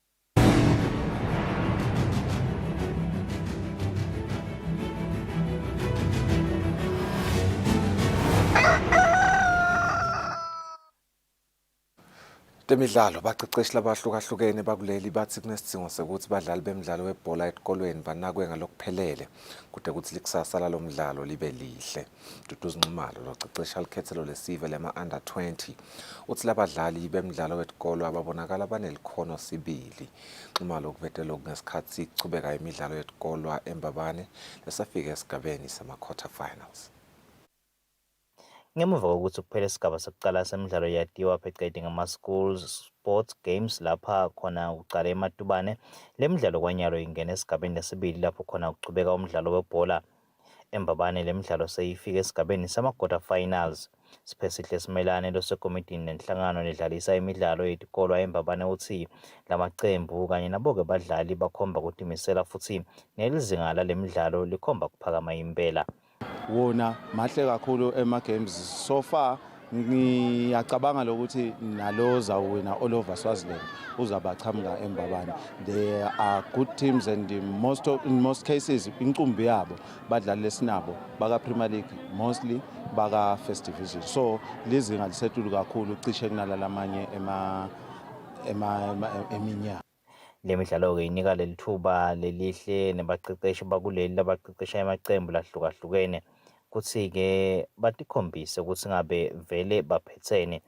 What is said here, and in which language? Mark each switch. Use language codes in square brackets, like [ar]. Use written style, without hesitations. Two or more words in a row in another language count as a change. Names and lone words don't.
[ss] Temidlalo baqeqeshi labahlukahlukene bakuleli bathi kunesidingo sokuthi badlali bemidlalo webhola esikolweni banakwe ngalokuphelele kude kuthi likusasa lalomdlalo libe lihle. Duduzi Nxumalo loqeqesha likhethelo lesive lema under 20 uthi labadlali bemidlalo wesikolo ababonakala banelikhono sibili. Nxumalo kubetela ngesikhathi sichubeka imidlalo yesikolo eMbabane lesafika esigabeni sama [en] quarter finals. [ss] Ngemuva kokuthi kuphela isigaba sokuqala semidlalo yatiwa phecelezi ngama- [en] schools sports games [ss] lapha khona uqala ematubane le midlalo kwanyalo ingena esigabeni lesibili lapho khona kuchubeka umdlalo webhola eMbabane. Le midlalo seyifika esigabeni sama- [en] quarter finals. [ss] Siphesihle Simelane losekomitini nenhlangano ledlalisa imidlalo yetikolo eMbabane uthi lamaqembu kanye nabo-ke badlali bakhomba ukudimisela futhi nelizinga lale midlalo likhomba kuphakama impela. Wona mahle kakhulu ema-games [en] so far [ss] ngiyacabanga lokuthi nalo zawina [en] all over [ss] Swaziland uzabachamuka eMbabane. [en] There are good teams and in most cases [ss] incumbi yabo badlali lesinabo baka Premier League mostly baka First Division, so lizinga lisetulu kakhulu cishe kunalala amanye eminyaka. Le midlalo-ke inika leli thuba lelihle nebaqeqeshi bakuleli labaqeqesha amaqembu lahlukahlukene kuthi-ke batikhombise ukuthi ngabe vele baphethene.